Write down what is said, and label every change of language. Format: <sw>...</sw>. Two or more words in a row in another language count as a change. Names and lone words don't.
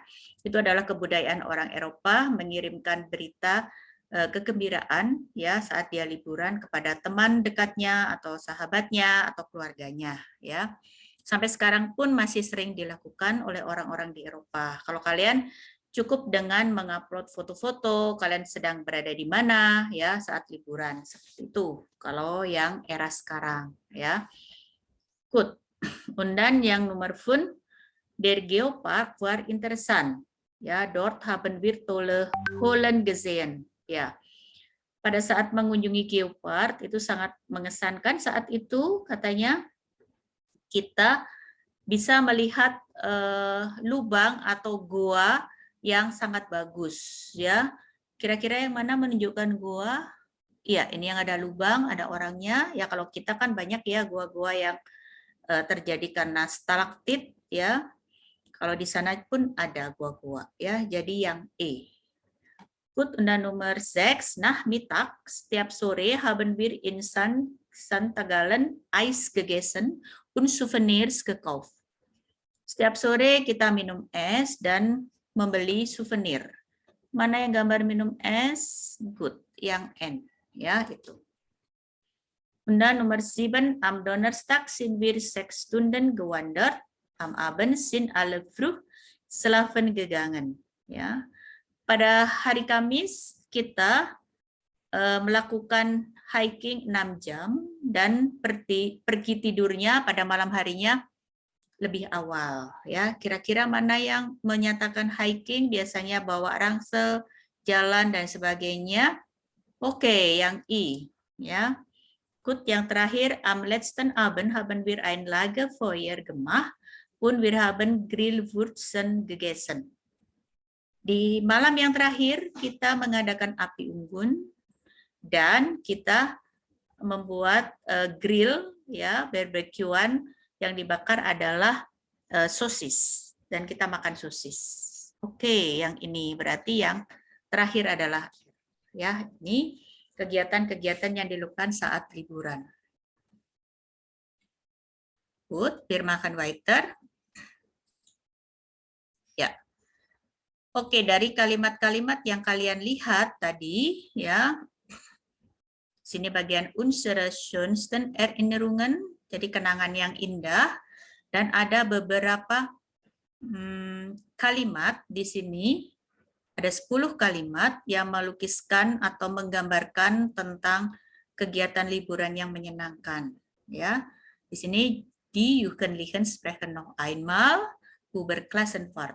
<id>Itu adalah kebudayaan orang Eropa mengirimkan berita kegembiraan, ya, saat dia liburan kepada teman dekatnya atau sahabatnya atau keluarganya, ya. Sampai sekarang pun masih sering dilakukan oleh orang-orang di Eropa. Kalau kalian cukup dengan mengupload foto-foto kalian sedang berada di mana, ya, saat liburan, seperti itu. Kalau yang era sekarang, ya. Good.</id> <de>Und dann yang Nummer 5, der Geopark war interessant. Ya, dort haben wir tolle Höhlen gesehen.</de> <id>Ya. Pada saat mengunjungi Geopark itu sangat mengesankan saat itu, katanya kita bisa melihat lubang atau goa yang sangat bagus, ya. Kira-kira yang mana menunjukkan goa? Iya, ini yang ada lubang, ada orangnya. Ya, kalau kita kan banyak, ya, goa-goa yang terjadi karena stalaktit, ya. Kalau di sana pun ada goa-goa, ya. Jadi yang E.</id> <de>Gut, und dann Nummer 6, Nachmittag,</de> <id>setiap sore</id> <de>haben wir in St. Gallen Eis gegessen und Souvenirs gekauft.</de> <id>Setiap sore kita minum es dan membeli souvenir. Mana yang gambar minum es? Good, yang N, ya, itu. Und dann Nummer 7, am Donnerstag sind wir 6 Stunden gewandert, am Abend sind alle früh schlafen gegangen, ya. Pada hari Kamis kita melakukan hiking 6 jam dan pergi tidurnya pada malam harinya lebih awal, ya. Kira-kira mana yang menyatakan hiking, biasanya bawa rangsel, jalan dan sebagainya. Oke, yang I, ya. Gut, yang terakhir,</id> <de>am letzten Abend haben wir ein Lagerfeuer gemacht und wir haben Grillwurzen gegessen.</de> <id>Di malam yang terakhir kita mengadakan api unggun dan kita membuat grill, ya, barbekyuan. Yang dibakar adalah sosis dan kita makan sosis. Oke, yang ini berarti yang terakhir adalah, ya, ini kegiatan-kegiatan yang dilakukan saat liburan. Good,</id> <de>wir machen weiter.</de> <id>Ya. Oke, dari kalimat-kalimat yang kalian lihat tadi, ya. Sini bagian</id> <de>unsere schönsten Erinnerungen,</de> <id>jadi kenangan yang indah, dan ada beberapa kalimat di sini. Ada 10 kalimat yang melukiskan atau menggambarkan tentang kegiatan liburan yang menyenangkan. Ya, di sini</id> <de>die Jugendlichen sprechen noch einmal über Klassenfahrt.</de>